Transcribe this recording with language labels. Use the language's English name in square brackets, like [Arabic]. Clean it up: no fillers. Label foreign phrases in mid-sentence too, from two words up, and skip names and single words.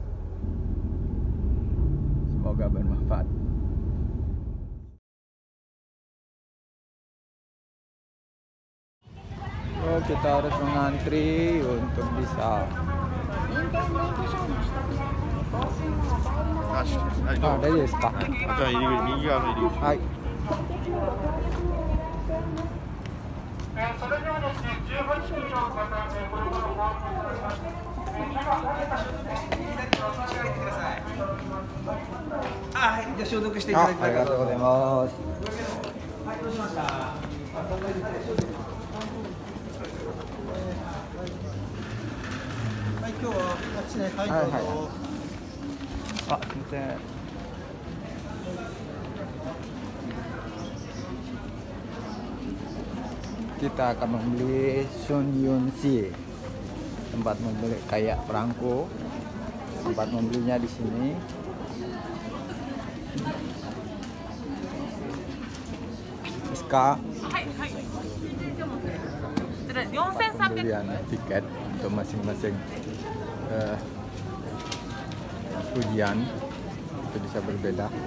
[Indonesian] Semoga bermanfaat. Oh, kita harus mengantri untuk bisa. Ah, dari [Japanese] ですか。じゃあ入り口、右側の入り口。はい。それではですね、18名の方、これからお話しください。はい、じゃあ消毒していただいてありがとうございます。はい、どうしました。はい、今日はあっちね、はい、どうぞ。あ、すみません。 [Indonesian] Kita akan membeli Sun Yun Si, tempat membeli kayak perangko. Tempat membelinya di sini. SK pembelian tiket untuk masing-masing ujian itu bisa berbeda.